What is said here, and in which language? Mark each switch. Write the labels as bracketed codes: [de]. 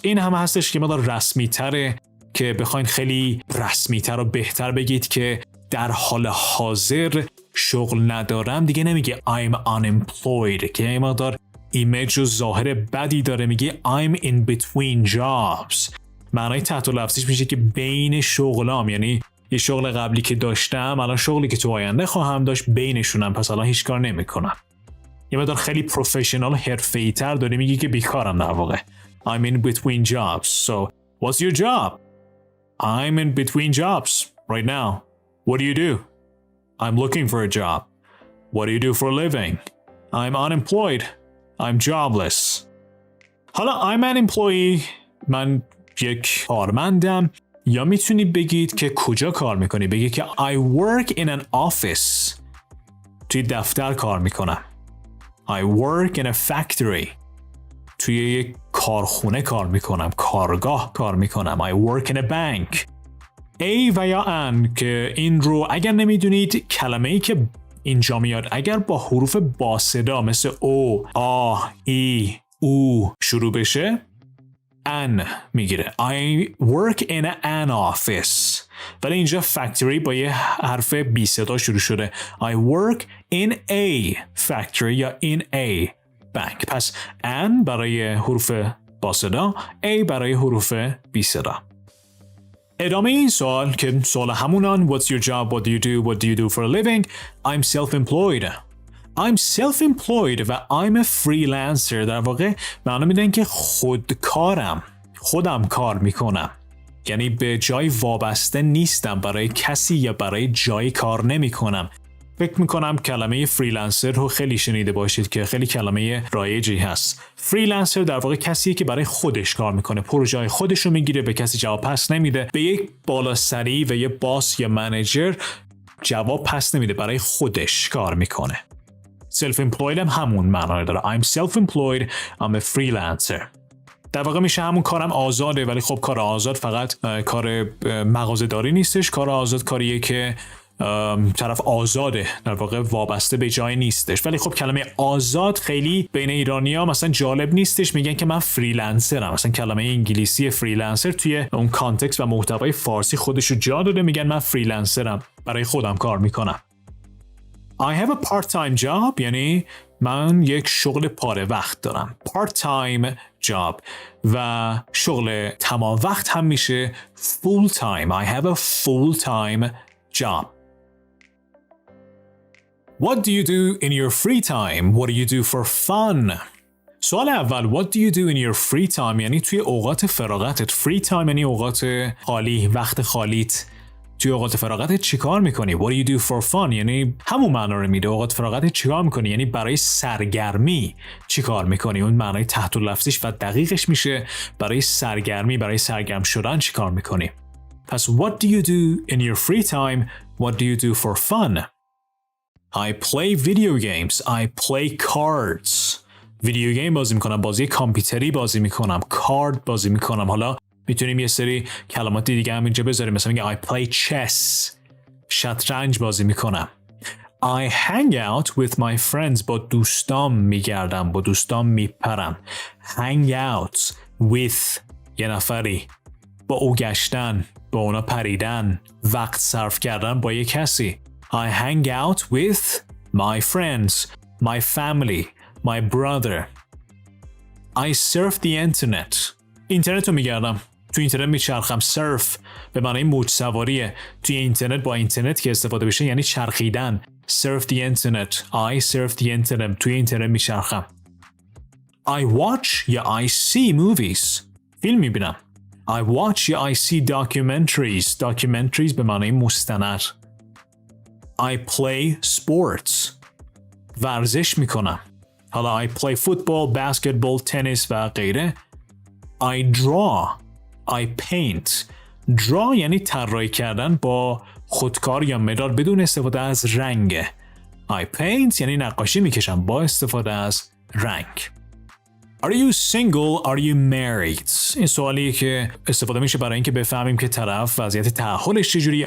[fa] این همه هستش که مقدار رسمی تره که بخواین خیلی رسمی تر و بهتر بگید که در حال حاضر شغل ندارم، دیگه نمیگه [en] I'm unemployed [fa] که این مقدار ایمیج و ظاهر بدی داره، میگه [en] I'm in between jobs. [fa] معنای تحت لفظیش میشه که بین شغلام، یعنی یه شغل قبلی که داشتم الان شغلی که تو آینده خواهم داشت بینشونم، پس الان هیچ کار نمیکنم. یه مقدار خیلی پروفشنال حرفه‌ای تر داره میگه که بیکارم در واقع. [en] I'm in between jobs. So, what's your job? I'm in between jobs right now. What do you do? I'm looking for a job. What do you do for a living? I'm unemployed. I'm jobless. [fa] حالا [en] I'm an employee، [fa] من یک کارمندم، یا میتونی بگید که کجا کار میکنی، بگید که [en] I work in an office. [fa] توی دفتر کار میکنم. [en] I work in a factory. [fa] توی یک کارخونه کار میکنم، کارگاه کار میکنم. [en] I work in a bank. [fa] A و یا ان که این رو اگر نمیدونید، کلمه‌ای که اینجا میاد اگر با حروف با صدا مثل او، آ، ای، او شروع بشه ان میگیره. [en] I work in an office. [fa] ولی اینجا factory با یه حرف بی صدا شروع شده. [en] I work in a factory یا in a bank. [fa] پس an برای حروف با صدا، a برای حروف بی صدا. ادامه این سوال که سوال همونان [en] What's your job? What do you do? What do you do for a living? I'm self-employed. I'm self-employed و I'm a freelancer. [fa] در واقع معنا میدن که خودکارم، خودم کار میکنم، یعنی به جای وابسته نیستم، برای کسی یا برای جای کار نمی کنم. فکر میکنم کلمه فریلنسر رو خیلی شنیده باشید که خیلی کلمه رایجی هست. فریلنسر در واقع کسیه که برای خودش کار میکنه، پروژه خودش رو میگیره، به کسی جواب پس نمیده، به یک بالاسری و یک باس یا منیجر جواب پس نمیده، برای خودش کار میکنه. self-employed هم همون معنی داره. [en] I'm self-employed, I'm a freelancer. [fa] در واقع میشه همون کارم آزاده، ولی خب کار آزاد فقط کار مغازه‌داری نیستش. کار آزاد کاریه که طرف آزاده، در واقع وابسته به جای نیستش. ولی خب کلمه آزاد خیلی بین ایرانی‌ها مثلا جالب نیستش، میگن که من فریلنسرم. مثلا کلمه انگلیسی فریلنسر توی اون کانتکست و محتوای فارسی خودش رو جا داده، میگن من فریلنسرم، برای خودم کار میکنم. [en] I have a part-time job [fa] یعنی من یک شغل پاره وقت دارم. part-time job و شغل تمام وقت هم میشه full-time. [en] I have a full-time job. What do you do in your free time? What do you do for fun? [fa] سوال اول [en] What do you do in your free time [fa] یعنی توی اوقات فراغتت. free time یعنی اوقات خالی، وقت خالیت. توی اوقات فراغتت چیکار میکنی؟ [en] What do you do for fun [fa] یعنی همون معنا رو میده. اوقات فراغتت چیکار میکنی یعنی برای سرگرمی چیکار میکنی. اون معنای تحت لفظیش و دقیقش میشه برای سرگرمی، برای سرگرم شدن چیکار میکنی. پس [en] what do you do in your free time? What do you do for fun? I play video games. I play cards. [fa] ویدیو گیم بازی میکنم، بازی کامپیوتری بازی میکنم، کارت بازی میکنم. حالا میتونیم یه سری کلمات دیگه هم اینجا بذاریم، مثلا میگه [en] I play chess. [fa] شطرنج بازی میکنم. [en] I hang out with my friends. [fa] با دوستام میگردم، با دوستام میپرم. [en] Hang out with [fa] یه نفری، با او گشتن، با اونا پریدن، وقت صرف کردن با یه کسی. [en] I hang out with my friends, my family, my brother. I surf the internet. [fa] اینترنت رو میگردم، تو اینترنت میچرخم. surf به معنی موج سواریه. توی اینترنت با اینترنت که استفاده بشه یعنی چرخیدن. [en] surf the internet. I surf the internet. [fa] توی اینترنت میچرخم. [en] I watch یا I see movies. [fa] فیلم میبینم. [en] I watch یا I see documentaries. [fa] Documentaries به معنی مستند. [en] I play sports. [fa] ورزش میکنم. [en] حالا I play football, basketball, tennis و غیره. I draw. I paint. [fa] draw یعنی طراحی کردن با خودکار یا مداد بدون استفاده از رنگ. I paint یعنی نقاشی میکشم با استفاده از رنگ. [en] Are you single? Are you married? [fa] این سوالیه که استفاده میشه برای اینکه بفهمیم که طرف وضعیت تأهلش چجوریه.